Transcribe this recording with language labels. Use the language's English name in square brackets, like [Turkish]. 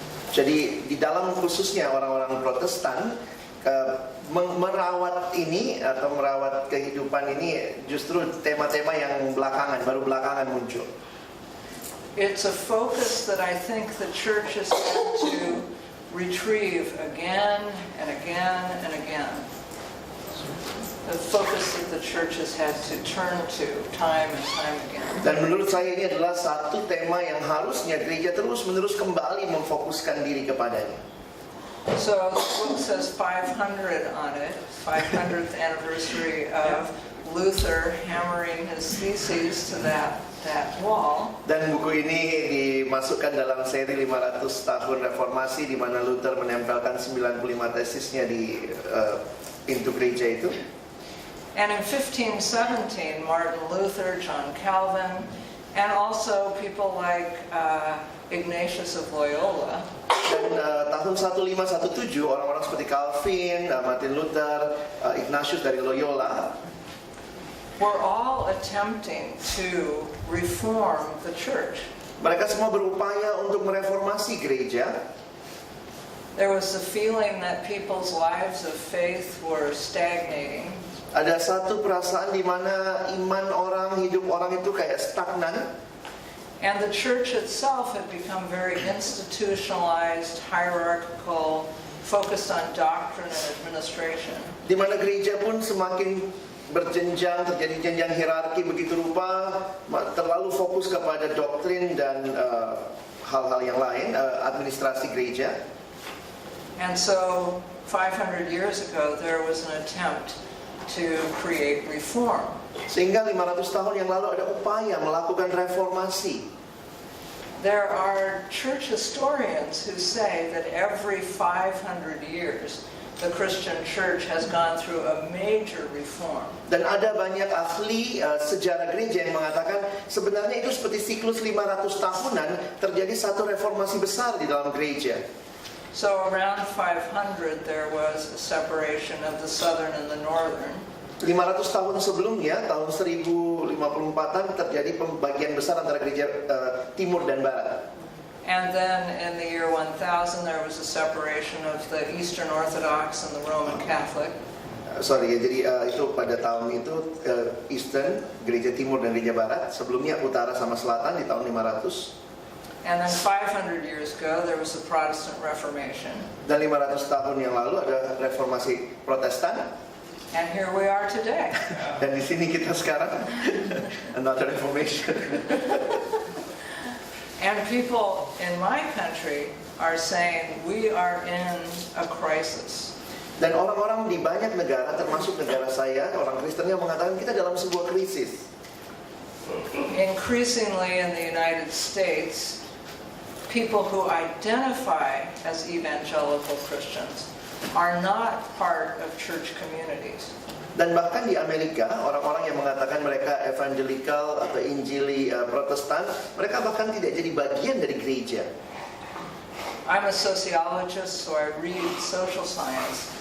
[Indonesian] Jadi di dalam khususnya orang-orang Protestan, merawat ini atau merawat kehidupan ini justru tema-tema yang baru belakangan muncul. [English] It's a focus that I think the church has had to retrieve again and again and again. The focus that the church has had to turn to time and time again. [Indonesian] Dan menurut saya ini adalah satu tema yang harusnya gereja terus-menerus kembali memfokuskan diri kepadanya. [English] So the book says 500 on it, 500th anniversary of Luther hammering his theses to that wall. [Indonesian] Dan buku ini dimasukkan dalam seri 500 tahun reformasi di mana Luther menempelkan 95 tesisnya di pintu gereja itu. [English] And in 1517, Martin Luther, John Calvin, and also people like Ignatius of Loyola. [Indonesian] Dan tahun 1517 orang-orang seperti Calvin, Martin Luther, Ignatius dari Loyola [English] were all attempting to reform the church. [Indonesian] Mereka semua berupaya untuk mereformasi gereja. [English] There was the feeling that people's lives of faith were stagnating. [Indonesian] Ada satu perasaan di mana iman orang, hidup orang itu kayak stagnan. [English] And the church itself had become very institutionalized, hierarchical, focused on doctrine and administration. [Indonesian] Di mana gereja pun semakin berjenjang, terjadi jenjang hierarki begitu rupa, terlalu fokus kepada doktrin dan hal-hal yang lain, administrasi gereja. [English] And so 500 years ago there was an attempt to create reform. [Indonesian] Sehingga 500 tahun yang lalu ada upaya melakukan reformasi. [English] There are church historians who say that every 500 years the Christian church has gone through a major reform. [Indonesian] Dan ada banyak ahli sejarah gereja yang mengatakan sebenarnya itu seperti siklus 500 tahunan terjadi satu reformasi besar di dalam gereja. [English] So around 500 there was a separation of the southern and the northern. [Indonesian] 500 tahun sebelumnya, tahun 1054-an terjadi pembagian besar antara gereja timur dan barat. [English] And then in the year 1000 there was a separation of the Eastern Orthodox and the Roman Catholic. [Indonesian] Jadi itu pada tahun itu Eastern, gereja timur dan gereja barat. Sebelumnya utara sama selatan di tahun 500. [English] And then 500 years ago there was the Protestant Reformation. [Indonesian] Dan 500 tahun yang lalu ada reformasi Protestan. [English] And here we are today. [Indonesian] Dan di sini kita sekarang [English] another reformation. And people in my country are saying we are in a crisis. [Indonesian] Dan orang-orang di banyak negara, termasuk negara saya, orang Kristen yang mengatakan kita dalam sebuah krisis. [English] Increasingly in the United States, people who identify as evangelical Christians are not part of church communities. [Indonesian] Dan bahkan di Amerika, orang-orang yang mengatakan mereka evangelical atau Injili Protestan, mereka bahkan tidak jadi bagian dari gereja. [English] I'm a sociologist, so I read social science.